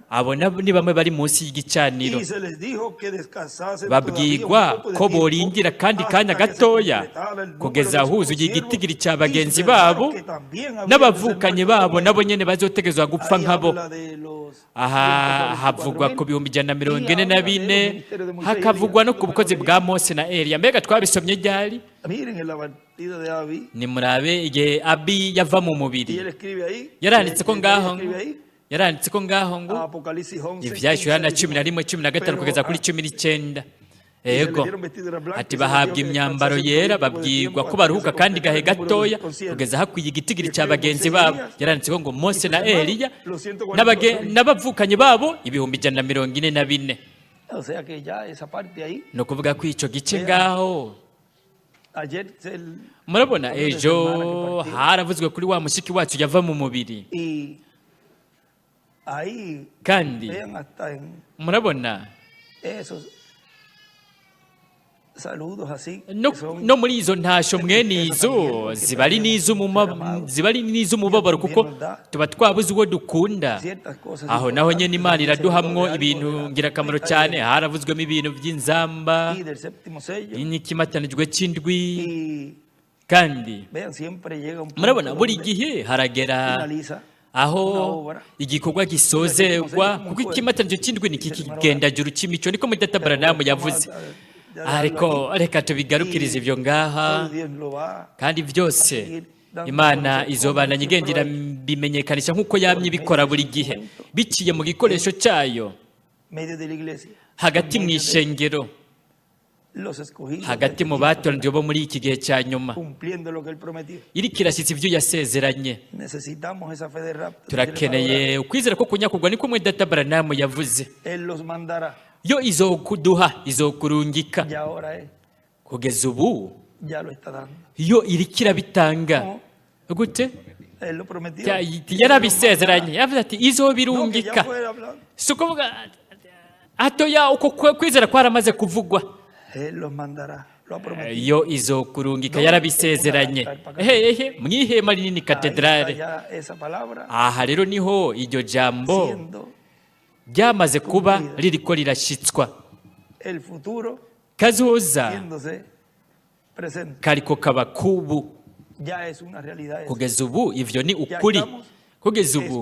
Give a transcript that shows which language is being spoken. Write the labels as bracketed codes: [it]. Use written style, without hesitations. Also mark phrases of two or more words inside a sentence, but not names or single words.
[rn] Abo ni bamwe bari munsi y'igicaniro. [es] Y se les dijo que descansasen [rn] Babwirwa ko borindira kandi kanya gatoya kugeza huzuye igitigiri cya bagenzi babo n'abavukanye babo nabo nyene bazotegezwa gupfa nkabo. Aha havugwa ku 144, hakavugwa no ku bukozi bwa Mose na Eliya. Mbega twabisomye ryari? [es] Miren en la partida de Abi, [rn] Nimurabe igihe Abi yava mu [es] y [rn] mubiri, [es] él escribe ahí, [rn] yaranditse ko ngaho [es] escribe ahí, [rn] yaranditse ko ngaho ngo [es] Apocalipsis 11, [rn] ivyahishwe Yohana [es] 15, [rn] 11:19 kugeza kuri 19. [es] y se les [rn] Ego [es] dieron vestidura blanca, [rn] ati [es] y se les [rn] bahabwa [es] dijo que [rn] imyambaro [es] descansasen [rn] yera, [es] por un poco de [rn] babwirwa [es] tiempo [rn] ko [es] hasta que [rn] baruhuka [es] se [rn] kandi [es] complete [rn] gahe [es] el número de [rn] gatoya [es] los conciertos. [rn] kugeza hakwiye igitigiri [es] Y [rn] cya [es] escribe [rn] bagenzi [es] Moisés y [rn] babo. [es] Elías, [rn] Yaranditse ko ngo Mose [es] y [rn] na [es] sus hermanos, [rn] Eliya [es] los 144,000. [rn] n'abavukanye babo 144. [es] O sea que ya esa parte ahí, [rn] ni ukuvuga ko icyo gice ngaho [es] ayer [rn] murabona ejo haravuzwe kuri wa mushiki wacu yava mu mubiri, [es] y ahí [rn] kandi [es] vean hasta en [rn] murabona [es] esos saludos así [rn] no, [es] que son [rn] no muri izo ntasho mwene izo ziba ari n'iz'umubabaro kuko tuba twabuze uwo dukunda. [es] ciertas cosas [rn] Aho naho nyene Imana [es] importantes, [rn] iraduhamwo [es] algo [rn] ibintu [es] de la [rn] ngirakamaro [es] trompeta [rn] cyane. Haravuzwemo ibintu by'inzamba [es] y del séptimo sello [rn] n'ikimatanijwe cy'indwi, [es] y [rn] kandi [es] vean siempre llega un punto [rn] murabona buri [es] donde [rn] gihe haragera [es] finaliza [rn] aho igikorwa gisozerwa, kuko ikimatanijwe cy'indwi ni kikigendajuru cy'imico. Niko Mwita Branham yavuze. Ariko reka tubigarukirize ibyo ngaha, [es] Dios lo va [rn] kandi byose Imana izobananye igendera bimenyekanisha nk'uko yamye ibikora buri gihe biciye mu gikoresho cyayo [es] medio de la iglesia, [rn] hagati mu ishengero, [es] los escogidos, [rn] hagati mu batoranijwe bo muri iki gihe cya nyuma, [es] cumpliendo lo que él prometió. [rn] iri kirashyitsa ibyo yasezeranye. [es] Necesitamos esa fe de rapto. [rn] Turakeneye ukwizera ko kunyakugwa, niko Mwita Branham yavuze. [es] Él los mandará. [rn] Yo izokuduha, izokurungika. [es] Y ahora es, [rn] Kugeza ubu [es] ya lo está dando. [rn] yo iriko irabitanga. Gute? [es] Él lo prometió. [rn] Yarabisezeranye, yavuze ati [es] No, que ya [rn] izobirungika. [es] fue hablado. [rn] Si ukuvuga hatoya uko kwizera kwaramaze kuvugwa. [es] Él los mandará. Lo ha prometido. [rn] Yo izokurungika, yarabisezeranye. Ehehe, mwihema rinini [es] Ahí está [rn] katedrale. [es] ya esa palabra [rn] Aha rero niho iryo jambo [es] siendo [rn] ryamaze kuba ririko rirashitswa. [es] el futuro [rn] Kazoza [es] haciéndose presente. [rn] kariko kaba kubu. [es] Ya es una realidad eso. [rn] kugeza ubu ivyo ni [es] Ya [rn] ukuri [es] estamos [rn] kugeza ubu